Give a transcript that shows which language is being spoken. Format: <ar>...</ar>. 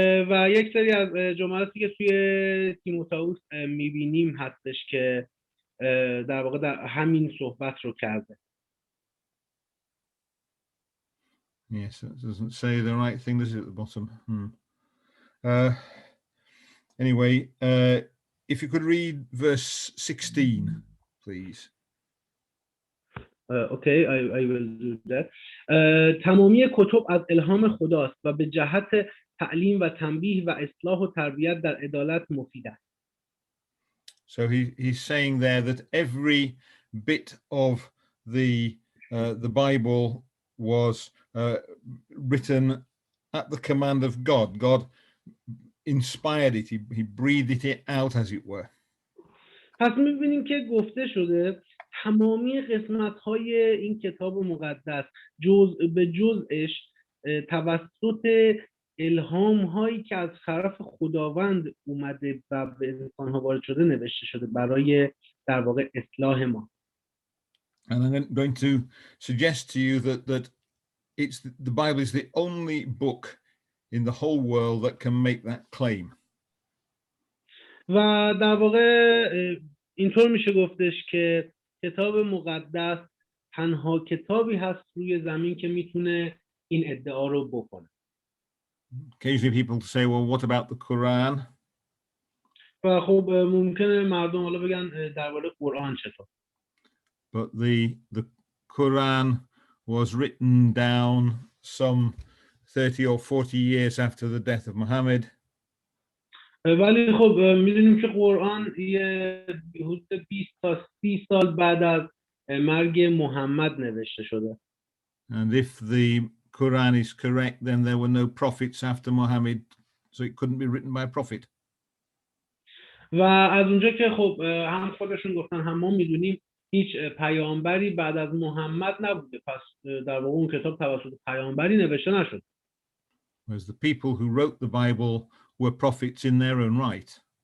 <fa>و یک سری از جملاتی که توی تیموتائوس میبینیم هستش که در واقع در همین صحبت رو کرده.</fa> <en>Yes, it doesn't say the right thing, does it, at the bottom? Anyway, if you could read verse 16, please. Okay, I will do that.</en> <fa>تمامی کتب از الهام خداست و به جهت تعلیم و تنبیه و اصلاح و تربیت در عدالت مفید است.</fa> <en>So he's saying there that every bit of the Bible was written at the command of God. God inspired it. He breathed it out, as it were.</en> <fa>پس می‌بینیم که گفته شده تمامی قسمت‌های این کتاب مقدس جزء به جزءش توسط الهام‌هایی که از طرف خداوند اومده و به انسان‌ها وارد شده نوشته شده برای در واقع اصلاح ما.</fa> <en>And I'm going to suggest to you that the Bible is the only book in the whole world that can make that claim.</en> <fa>و در واقع اینطور میشه گفتش که کتاب مقدس تنها کتابی هست روی زمین که میتونه این ادعا رو بکنه.</fa> <en>Occasionally people say, well, what about the Quran?</en> <fa>و خب ممکنه مردم حالا بگن درباره قرآن چطور؟</fa> <en>But the Quran was written down some 30 or 40 years after the death of Muhammad.</en> <fa>ولی خب میدونیم که قرآن یه حدود 20 تا 30 سال بعد از مرگ محمد نوشته شده.</fa> <en>And if the Quran is correct, then there were no prophets after Muhammad, so it couldn't be written by a prophet.</en> <fa>و از اونجا که خب هم خودشون گفتن هم ما میدونیم هیچ پیامبری بعد از محمد نبوده، پس در واقع اون کتاب توسط پیامبری نوشته نشد.</fa> <en>Whereas the people who wrote the Bible were prophets in their own right.</en>